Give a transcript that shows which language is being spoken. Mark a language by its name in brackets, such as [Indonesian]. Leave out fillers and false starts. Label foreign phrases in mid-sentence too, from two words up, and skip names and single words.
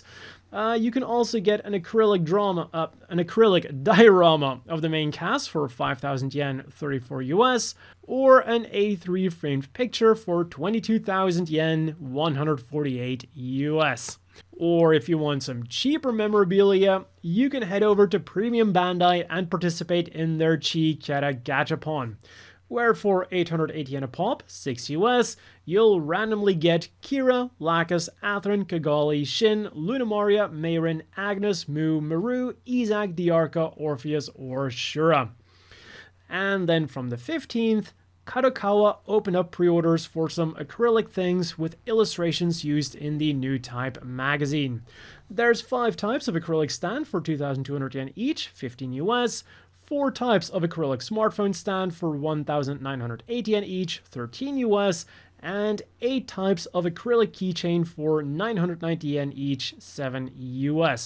[English] You can also get an acrylic diorama of the main cast for 5,000 yen, 34 US, or an A3 framed picture for 22,000 yen, 148 US. Or if you want some cheaper memorabilia, you can head over to Premium Bandai and participate in their Chiichara Gachapon, where for 880 yen a pop, 6 US, you'll randomly get Kira, Lacus, Atherin, Kigali, Shin, Lunamaria, Mayrin, Agnes, Mu, Maru, Isaac, Diarca, Orpheus, or Shura. And then from the 15th, Kadokawa opened up pre-orders for some acrylic things with illustrations used in the new type magazine. There's 5 types of acrylic stand for 2,200 yen each, 15 US, 4 types of acrylic smartphone stand for 1,980 yen each, 13 US, and 8 types of acrylic keychain for 990 yen each, 7 US.